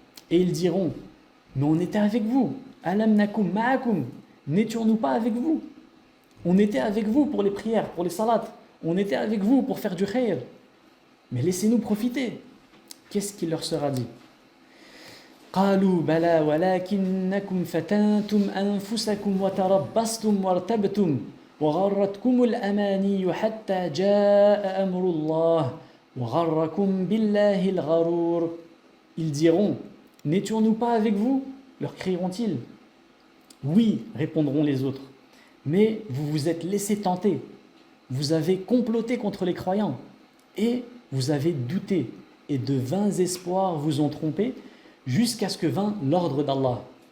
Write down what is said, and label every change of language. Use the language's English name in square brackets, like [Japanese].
[French] Et ils diront, mais on était avec vous. [Arabic] Alam nakum ma'akum. [French] N'étions-nous pas avec vous? On était avec vous pour les prières, pour les salats. On était avec vous pour faire du khayr. Mais laissez-nous profiter. Qu'est-ce qu'il leur sera dit? [Arabic] قالوا بلى ولكنكم فتنتم أنفسكم وتربصتم وارتبتم وغرتكم الأماني حتى جاء أمر الله وغركم بالله الغرور. [French] Ils diront, n'étions-nous pas avec vous? Leur crieront-ils. Oui, répondront les autres. Mais vous vous êtes laissé tenter. Vous avez comploté contre les croyants. Et vous avez douté. Et de vains espoirs vous ont trompé jusqu'à ce que vint l'ordre d'Allah.